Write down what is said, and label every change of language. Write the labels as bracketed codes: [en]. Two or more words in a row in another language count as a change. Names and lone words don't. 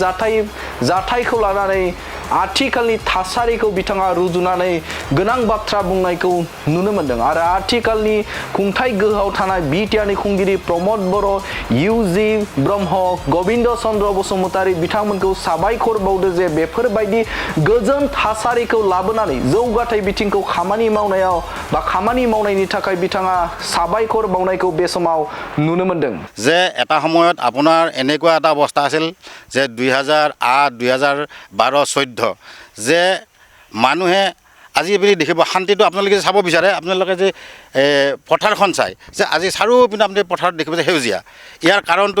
[brx] जाथायखौ लानानै आथिखालनि थासारिखौ बिथाङा रुजुनानै गोनां बाथ्रा बुंनायखौ नुनो मोनदों आरो आथिखालनि खुंथाय गोहोआव थानाय बिटिआरनि खुंगिरि प्रमद बर' इउजि ब्रह्म गबिन्द चन्द्र बसुमतारी बिथांमोनखौ साबायखर बावदो जे बेफोरबायदि गोजोन थासारिखौ लाबोनानै जौगाथाय बिथिंखौ खामानि मावनायाव बा खामानि मावनायनि थाखाय बिथाङा साबायखर बावनायखौ बे समाव नुनो मोनदों [as] जे এটা সময়ত আপোনাৰ এনেকুৱা এটা অৱস্থা আছিল যে 2008-2012-14 যে মানুহে আজি বুলি দেখিব শান্তিটো আপোনালোকে চাব বিচাৰে আপোনালোকে যে পথাৰখন চাই যে আজি চাৰিওপিনে আপুনি পথাৰত দেখিব যে সেউজীয়া ইয়াৰ কাৰণটো